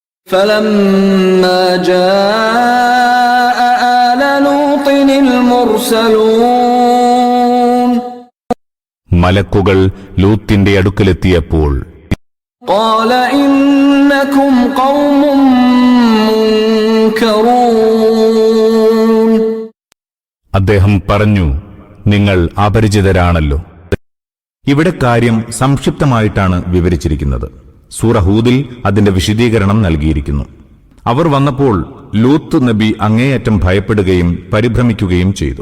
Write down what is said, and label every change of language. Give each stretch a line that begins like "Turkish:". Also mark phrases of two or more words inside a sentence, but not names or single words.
Arabic: فلما جاء آل لوط المرسلون
Malayalam: മലക്കുകൾ ലൂത്തിന്റെ അടുക്കലെത്തിയപ്പോൾ
Arabic: قال إنكم قوم منكرون
Malayalam: അദ്ദേഹം പറഞ്ഞു, നിങ്ങൾ അപരിചിതരാണല്ലോ. ഇവിടെ കാര്യം സംക്ഷിപ്തമായിട്ടാണ് വിവരിച്ചിരിക്കുന്നത്. സൂറ ഹൂദിൽ അതിന്റെ വിശദീകരണം നൽകിയിരിക്കുന്നു. അവർ വന്നപ്പോൾ ലൂത്ത് നബി അങ്ങേയറ്റം ഭയപ്പെടുകയും പരിഭ്രമിക്കുകയും ചെയ്തു.